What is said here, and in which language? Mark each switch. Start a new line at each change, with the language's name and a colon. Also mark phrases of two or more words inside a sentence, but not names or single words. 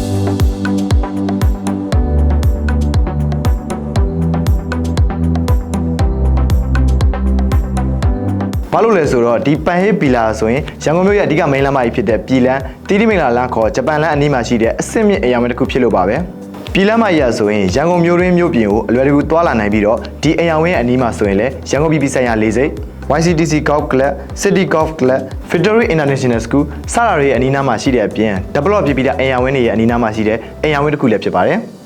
Burmese: ဘာလို့လဲဆိုတော့ဒီပန်ဟေးပီလာဆိုရင်ရန်ကုန်မြို့ရဲ့အဓိကမိန်းလမ်းမကြီးဖြစ်တဲ့ပြည်လန်းတီတီမင်္ဂလာလမ်းခေါ်ဂျ ပန်လမ်းအနီးမှာရှိတဲ့အဆင့်မြင့်အရာဝင်းတစ်ခုဖြစ်လို့ပါပဲပြည်လမ်းမကြီးဆိုရင်ရန်ကုန်မြို့တွင်းမြို့ပြင်ကိုအလွယ်တကူသွားလာနိုင်ပြီးတော့ဒီအရာဝင်းအနီးမှာဆိုရင်လည်းရန်ကုန်ပြည်ပြည်ဆိုင်ရာလေဆိပ် YCTC Golf Club City Golf Club Victory International School စတာတွေရဲ့အနီးနားမှာရှိတဲ့အပြင် develop ဖြစ်ပြီးတဲ့အရာဝင်းတွေရဲ့အနီးနားမှာရှိတဲ့အရာဝင်းတစ်ခုလည်းဖြစ်ပါတယ်